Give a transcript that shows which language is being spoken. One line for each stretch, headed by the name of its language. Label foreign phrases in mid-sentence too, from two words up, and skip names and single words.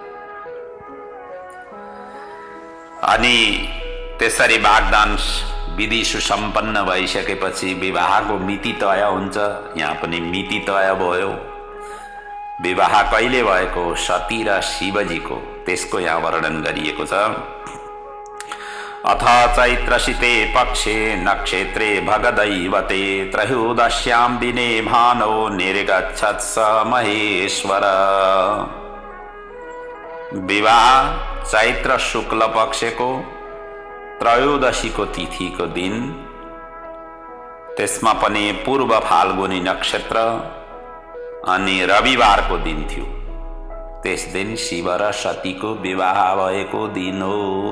Nepali: अनि त्यसरी वाग्दान विधि सुसम्पन्न भइसकेपछि विवाहको मिति तय हुन्छ। यहाँ पनि मिति तय भयो। विवाह कहिले भएको? सती र शिवजीको, त्यसको यहाँ वर्णन गरिएको छ।
Sanskrit: अथ चैत्रशीते पक्षे नक्षत्रे भगदैवते त्रयोदश्यां दिने भानो निर्गच्छत् स महेश्वर।
Nepali: विवाह चैत्र शुक्ल पक्षको त्रयोदशीको तिथिको दिन, त्यसमा पनि पूर्व फाल्गुनी नक्षत्र अनि रविवारको दिन थियो। त्यस दिन शिव र सतीको विवाह भएको दिन हो।